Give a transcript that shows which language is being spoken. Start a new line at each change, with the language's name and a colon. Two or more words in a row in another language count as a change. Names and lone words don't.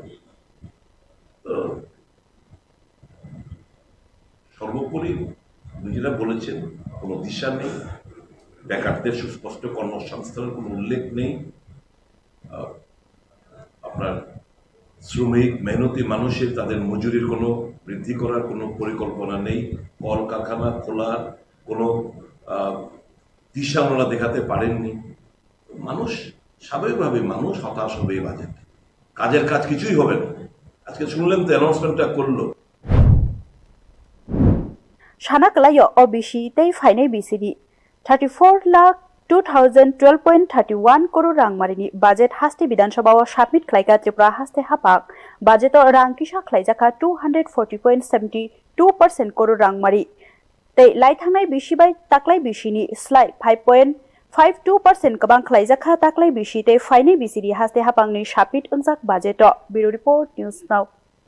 Bangla: সর্বোপরি নিজেরা বলেছেন কোনো দিশা নেই, বেকারদের সুস্পষ্ট কর্মসংস্থানের কোনো উল্লেখ নেই, আপনার শ্রমিক মেহনতি মানুষের তাদের মজুরির কোনো বৃদ্ধি করার কোনো পরিকল্পনা নেই, কল কারখানা খোলার কোনো দিশা ওনারা দেখাতে পারেননি। মানুষ স্বাভাবিকভাবে মানুষ হতাশ হবে এই বাজেট, কাজের কাজ কিছুই হবে না। আজকে শুনলেন তো অ্যানাউন্সমেন্টটা করলো
Kok Borok: Shanakalayo OBC tei fainai BCD 34,02,012.31 crore rangmarini budget haste Bidhan Sabha o submit khlaika Tripura haste hapak budget o rang kisa khlaijaka 240.72% crore rangmari tei laithangnai BC bai taklai BC ni slai 5.52% kabang khlaijaka taklai BC tei fainai BCD haste hapangni submit unjak budget o
English: Bureau Report News Now